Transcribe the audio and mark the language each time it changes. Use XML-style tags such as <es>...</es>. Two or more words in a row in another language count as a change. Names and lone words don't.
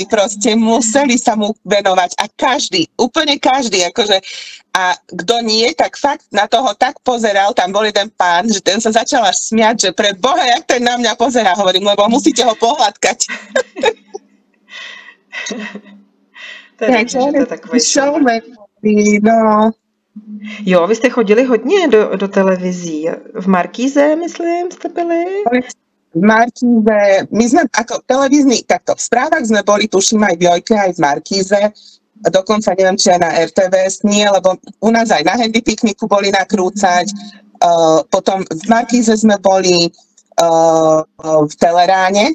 <sk>Proste museli sa mu venovať. A úplne každý, akože a kto nie, tak fakt na toho tak pozeral, tam bol jeden pán, že ten sa začal až smiať, že pre Boha, jak ten na mňa pozerá, hovorím, lebo musíte ho pohľadkať.</sk> <cs>Takže to je takový showman, no. Jo, vy jste chodili hodně do televizí. V Markíze, myslím, jste byli?</cs> <sk>V Markíze, my sme ako televízny, takto v správach sme boli, tuším, aj v Jojke, aj v Markíze. Dokonca neviem, či aj na RTVS nie, lebo u nás aj na Handy Pikniku boli nakrúcať. Potom v Markíze sme boli v Teleráne.</sk>